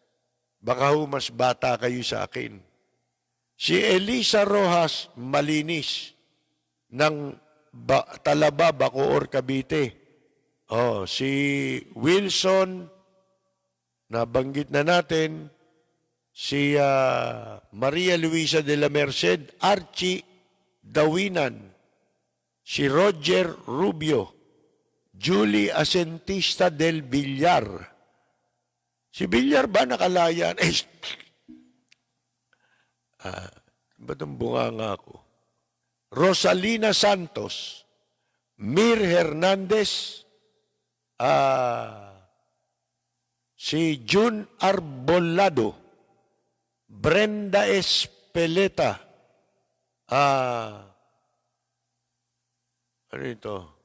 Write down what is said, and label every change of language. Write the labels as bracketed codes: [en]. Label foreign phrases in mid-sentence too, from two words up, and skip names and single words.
[tl] Baka ho mas bata kayo sa akin. Si Elisa Rojas Malinis ng Talaba, Bacoor, Cavite. Oh, si Wilson, nabanggit na natin, si Maria Luisa de la Merced, Archie Dawinan, si Roger Rubio, Julie Asentista del Villar. Si Villar ba nakalayan? Ba't ang bunganga ako? Rosalina Santos, Mir Hernandez, si June Arbolado, Brenda Espeleta, ano ito?